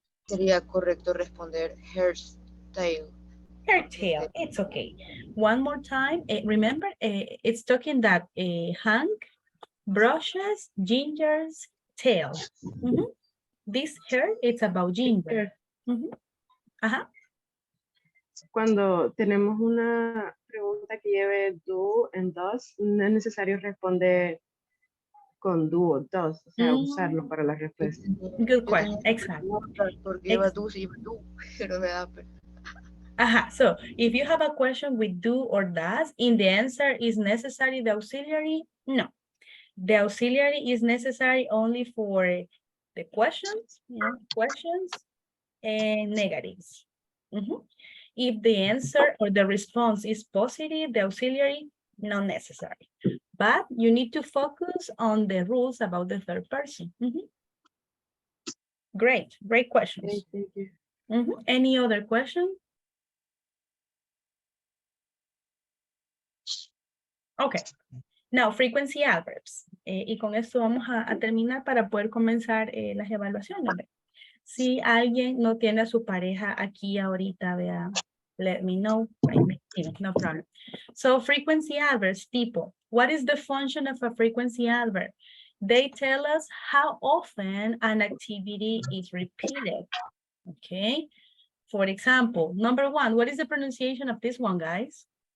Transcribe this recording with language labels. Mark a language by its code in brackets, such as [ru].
[es] Sería correcto responder hairstyle. [en] Her tail, it's okay. One more time, remember, it's talking that Hank brushes Ginger's tail. This hair, it's about Ginger. [es] Cuando tenemos una pregunta que lleve do and does, no es necesario responder con do o does, o sea, usarlo para la respuesta. [en] Good question, exactly. [es] Porque lleva do, si lleva do, pero me da pena. [en] So if you have a question with do or does, in the answer is necessary the auxiliary? No. The auxiliary is necessary only for the questions, questions and negatives. If the answer or the response is positive, the auxiliary, not necessary. But you need to focus on the rules about the third person. Great questions. Okay, thank you. Any other question? Okay. Now, frequency adverbs. [es] Y con esto vamos a terminar para poder comenzar las evaluaciones. Si alguien no tiene a su pareja aquí ahorita, vea, [en] let me know. No problem. So frequency adverbs, people. What is the function of a frequency adverb? They tell us how often an activity is repeated. Okay. For example, number one, what is the pronunciation of this one, guys?